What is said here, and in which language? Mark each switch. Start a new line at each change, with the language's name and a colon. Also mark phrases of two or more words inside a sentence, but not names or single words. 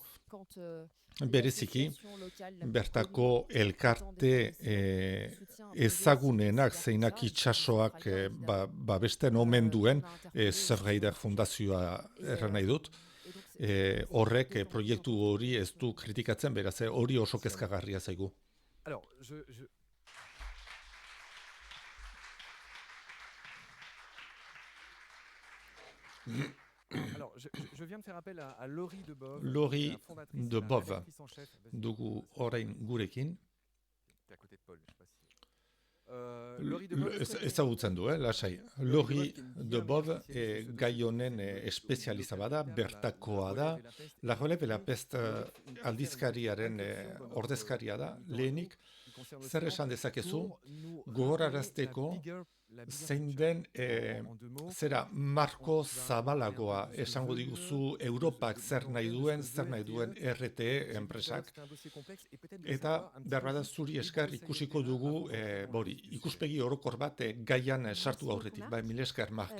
Basque: Bereziki, bertako elkarte ezagunenak zeinak itxasoak babesten omen duen Surfrider Fundazioa erran nahi dut. Horrek proiektu hori ez du kritikatzen, beraz hori oso kezkagarria zaigu.
French: Alors, je viens de faire appel à Laurie Debove.
Basque: Laurie Debove, dugu orain gurekin. Ezagutzen du, lasai. Laurie Debove gai honen espezializa bada, bertakoa da. La Relève et la Peste aldizkariaren ordezkaria da, lehenik. Zer esan dezakezu, gogorarazteko zein den zera marko zabalagoa esango diguzu Europak zer nahi duen RTE enpresak, eta berbada zuri esker ikusiko dugu ikuspegi orokor bat gaian sartu aurretik, mila esker Mark.